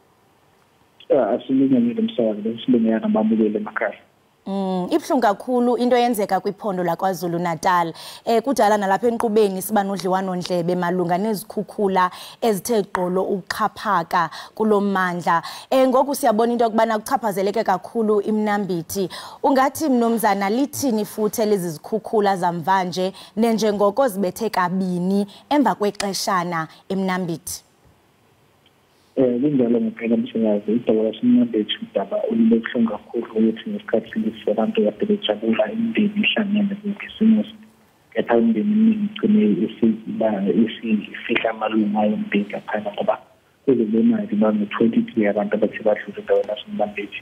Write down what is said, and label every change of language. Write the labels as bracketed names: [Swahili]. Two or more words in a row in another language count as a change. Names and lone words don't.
[Xhosa] Asilungile msakazi sibonga nababukeli emakhaya. Ibhlungu kakhulu into yenzeka kwiphondo laKwaZulu Natal. Kudala nalapha enqubeni siba nodliwano ndlebe malunga nezikhukhula ezithe gqolo ukuxhaphaka kulommandla. Ngoku siyabona into yokubana kuchaphazeleke kakhulu imnambithi. Ungathi mnomzana lithini futhi lezi zikhukhula zamvanje nenjengoko zibethe kabini emva kwexeshana emnambithi? [Zulu] Kunjalo ngempela msebenzi idaba lasemnambithi udaba olubuhlungu kakhulu ukuthi ngesikhathi lesi abantu kade bejabula imindeni ihlangene kukhisimusi kepha imindeni eminingi igcine isifihla amalunga ayo umndeni laphana ngoba kule mali bangu-23 abantu abathi badlule endaweni lasemnambithi.